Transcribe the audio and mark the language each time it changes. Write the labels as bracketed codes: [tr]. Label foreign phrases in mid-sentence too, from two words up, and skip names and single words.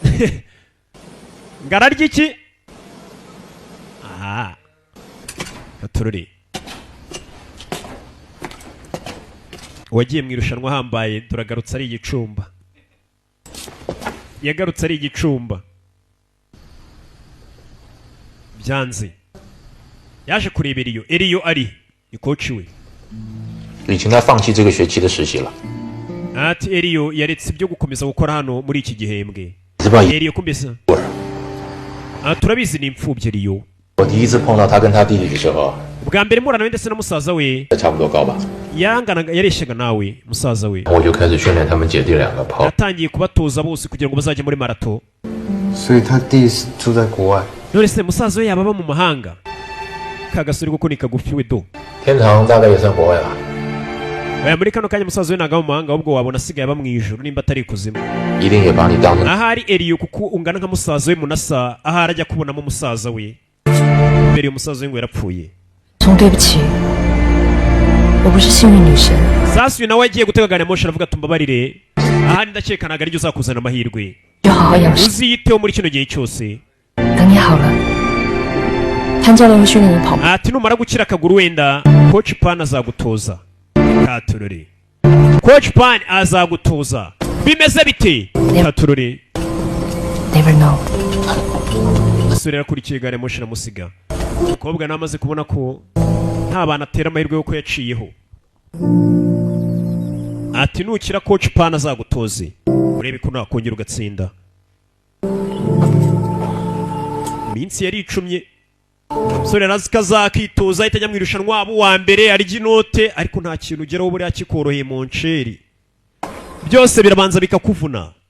[rw] ngararya iki aha katururi wagiye mu irushanwa hambaye turagarutse ari igicumba yagarutse ari igicumba byanze yaje kurebera Eliyo ari ni coach we [zh] 李晴他放弃这个学期的实习了。 [rw] ati Eliyo yaretse ibyo gukomeza gukora hano muri iki gihembwe. Eliyo kumbesa turabizi ni imfubyi Eliyo. [zh] 我第一次碰到他跟他弟弟的时候， [rw] bwa mbere murana we ndetse na musaza we [zh] 差不多高吧。 [rw] yaranganaga yareshaga nawe musaza we. [zh] 我就开始训练他们姐弟两个跑。 [rw] yatangiye kubatoza bose kugira ngo bazajye muri marato. [zh] 所以他弟是住在国外。 [rw] none se musaza we yababa mu mahanga kagasuri kuko ni kagufi we do. [zh] 天堂大概也算国外吧。 [rw] Oya muri kano kanya musaza we ntaga mu mahanga ahubwo wabona asigaye aba mu ijuru nimba atari ikuzimu. [zh] 一定也把你当成。 [rw] ahari Eliyo kuko ungana nka musaza we munasa ahari ajya kubonamo musaza we. mbere umusaza we ngo yarapfuye. [zh] 总对不起，我不是幸运女神。 [rw] sasa uyu nawe agiye gutega gari ya moshi aravuga tumbabarire ahari ndakeka ntabwo aribyo uzakuzana amahirwe. [zh] 就好好养生。 [rw] uziyiteho muri kino gihe cyose. [zh] 等你好了，潘教练会训练你跑步。 [rw] ati numara gukira akaguru wenda coach Pan azagutoza. katurore coach Pan azagutoza bimeze bite katurore. [en] Never know. [rw] umusore yakurikiye gare moshi aramusiga. umukobwa namaze kubona ko nta bantu atera amahirwe yuko yaciyeho. ati nukira coach Pan azagutoze urebe ko nakongera ugatsinda. iminsi yari icumye umusore arazi ko azakitoza ahita ajya mu irushanwa abo wa mbere arya inote ariko nta kintu ugeraho buriya kikoroheye mu nsheri byose birabanza bikakuvuna.